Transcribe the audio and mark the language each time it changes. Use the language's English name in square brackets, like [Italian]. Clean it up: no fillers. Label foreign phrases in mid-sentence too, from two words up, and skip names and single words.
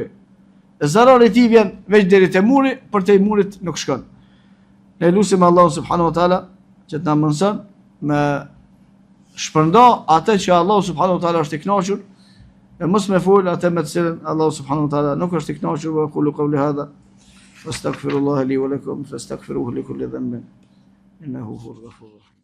[Albanian] Zarari i tij vjen veç deri te muri, për te murit nuk shkon. Ne lutim Allahun [Arabic] سبحانه وتعالى [Albanian] që të na mëson me shpërnda atë që Allah [Arabic] سبحانه وتعالى [Albanian] është i kënaqur, e mos me fol atë me të cilën Allah [Arabic] سبحانه وتعالى [Albanian] nuk është i kënaqur. [Arabic] وقولوا قولي هذا واستغفر الله لي ولكم فاستغفروه لكل ذنب إنه هو الغفور الرحيم.